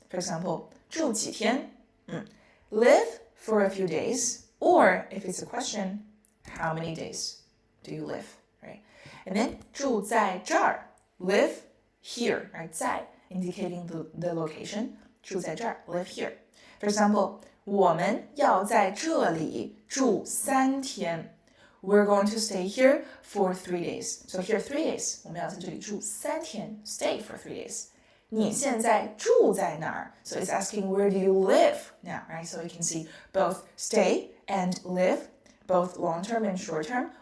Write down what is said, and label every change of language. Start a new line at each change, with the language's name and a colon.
English: For example, 住几天, live for a few days, or if it's a question, how many days do you live? Right? And then 住在这儿, live here, right? 在 indicating the location. 住在这儿, live here.
Chinese: For example, 我们要在这里住3天.
English: We're going to stay here for 3 days. So here 3 days.
Chinese: 我们要在这里住3天,
English: stay for 3 days.
Chinese: 你现在住在哪儿?
English: So it's asking where do you live now, right? So you can see both stay and live, both long term and short term.